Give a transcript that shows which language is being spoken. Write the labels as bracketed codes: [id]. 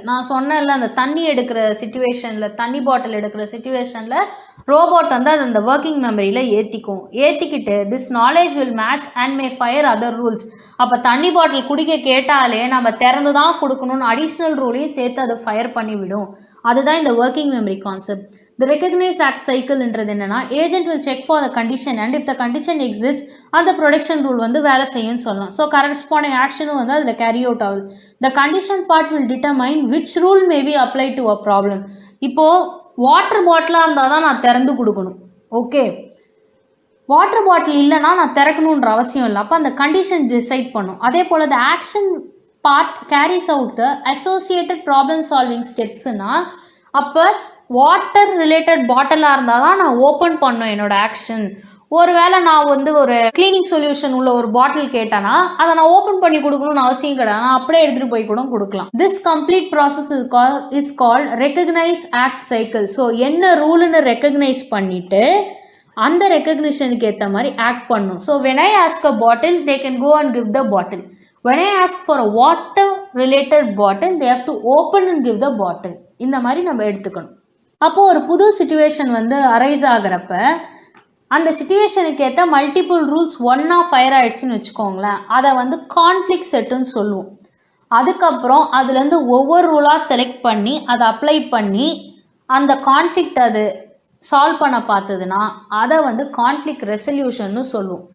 [ta] நான் சொன்னேன்ல, அந்த தண்ணி எடுக்கிற சிச்சுவேஷனில், தண்ணி பாட்டில் எடுக்கிற சிச்சுவேஷனில் ரோபோட் வந்து அது அந்த ஒர்க்கிங் மெமரியில் ஏற்றிக்கிட்டு [en] This knowledge will match and may fire other rules. [ta] அப்போ தண்ணி பாட்டில் குடிக்க கேட்டாலே நம்ம திறந்து தான் கொடுக்கணும்னு அடிஷ்னல் ரூலையும் சேர்த்து அதை ஃபயர் பண்ணிவிடும். அதுதான் இந்த working memory concept. [en] The recognize act cycleன்றது என்னன்னா agent will check for the condition and if the condition exists [ta] அந்த ப்ரொடக்ஷன் ரூல் வந்து வேலை செய்யும்னு சொல்லலாம். ஸோ கரஸ்பாண்டிங் ஆக்ஷனும் வந்து அதில் கேரி அவுட் ஆகுது. [en] The condition part will determine which rule may be applied to a problem. [ta] இப்போது water பாட்டிலாக இருந்தால் தான் நான் திறந்து கொடுக்கணும். ஓகே, வாட்டர் பாட்டில் இல்லைனா நான் திறக்கணுன்ற அவசியம் இல்லை. அப்போ அந்த கண்டிஷன் டிசைட் பண்ணும். அதே போல் [en] the action part carries out the associated problem solving stepsனா [ta] அப்போ வாட்டர் ரிலேட்டட் பாட்டிலாக இருந்தால் தான் நான் ஓப்பன் பண்ணணும் என்னோட ஆக்ஷன். ஒருவேளை நான் வந்து ஒரு கிளீனிங் சொல்யூஷன் உள்ள ஒரு பாட்டில் கேட்டேன்னா அதை நான் ஓப்பன் பண்ணி கொடுக்கணும்னு அவசியம் கிடையாது, நான் அப்படியே எடுத்துகிட்டு போய் கூட கொடுக்கலாம். [en] This complete process is called recognize act cycle. [ta] So என்ன ரூல்னு ரெக்கக்னைஸ் பண்ணிவிட்டு அந்த ரெக்கக்னிஷனுக்கு ஏற்ற மாதிரி ஆக்ட் பண்ணும். [en] So when I ask a bottle, they can go and give the bottle. When I ask for a water related bottle, they have to open and give the bottle. [ta] இந்த மாதிரி நம்ம எடுத்துக்கணும். அப்போது ஒரு புது சிச்சுவேஷன் வந்து arise ஆகிறப்ப அந்த சிச்சுவேஷனுக்கு ஏற்ற மல்டிபிள் ரூல்ஸ் ஒன்றா ஃபயர் ஆகிடுச்சின்னு வச்சுக்கோங்களேன், அதை வந்து கான்ஃப்ளிக்ட் செட்டுன்னு சொல்லுவோம். அதுக்கப்புறம் அதுலேருந்து ஒவ்வொரு ரூலாக செலக்ட் பண்ணி அதை அப்ளை பண்ணி அந்த கான்ஃப்ளிக்ட் அது சால்வ் பண்ண பார்த்ததுன்னா அதை வந்து கான்ஃப்ளிக்ட் ரெசல்யூஷன்னு சொல்லுவோம்.